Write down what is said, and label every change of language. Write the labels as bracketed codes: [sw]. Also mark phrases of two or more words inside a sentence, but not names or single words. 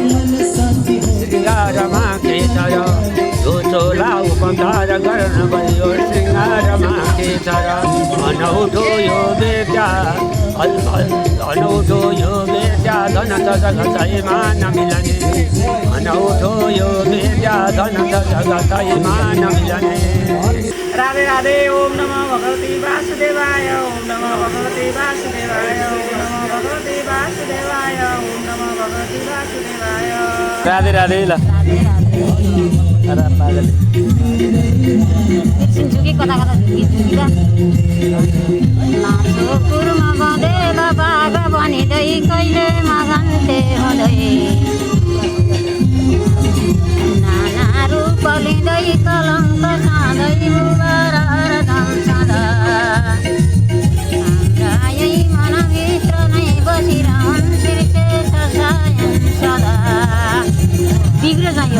[ne] श्रृङ्गारमा के थर यो चोला उपकार गर्न बनियो श्रृङ्गारमा के थर अनौठो यो बेटा अनौठो यो बेटा धन त जगतैमा नमिलने अनौठो यो बेटा धन त जगतैमा नमिलने। [sa] राधे राधे ओम नमः भगवती वासुदेवाय ओम नमः भगवती वासुदेवाय ओम नमः भगवती वासुदेवाय ओम नमः भगवती वासुदेवाय। [ne] राधे राधे ल झुकी कता कता झुकी नाचो कुरमा बँधेर बाघ बनिँदै कहिले मगन्ते हुँदै नाना रूप लिँदै कलङ्क छाँदै हरदम सदा हाम्रा यही मनभित्र नै बसिरहन् श्रीकृष्ण सायन सदा बिग्र जायो।